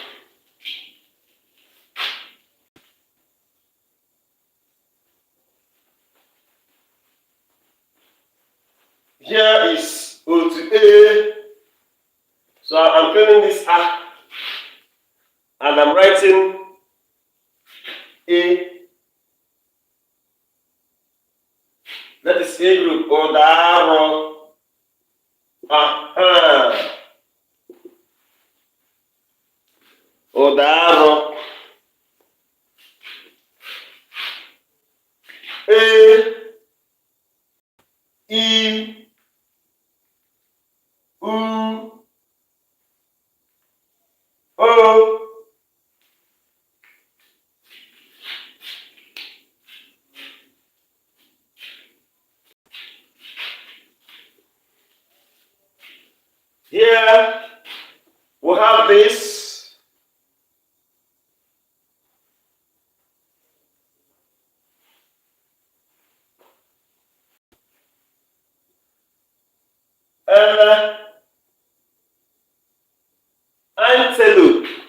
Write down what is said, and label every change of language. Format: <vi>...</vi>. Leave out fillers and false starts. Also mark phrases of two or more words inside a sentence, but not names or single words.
<en>Here is O to A. So I'm filling this A and I'm writing A. That is A group. Udaume. Udaume. A. E. U. O. Here we have this. Antelope.</en>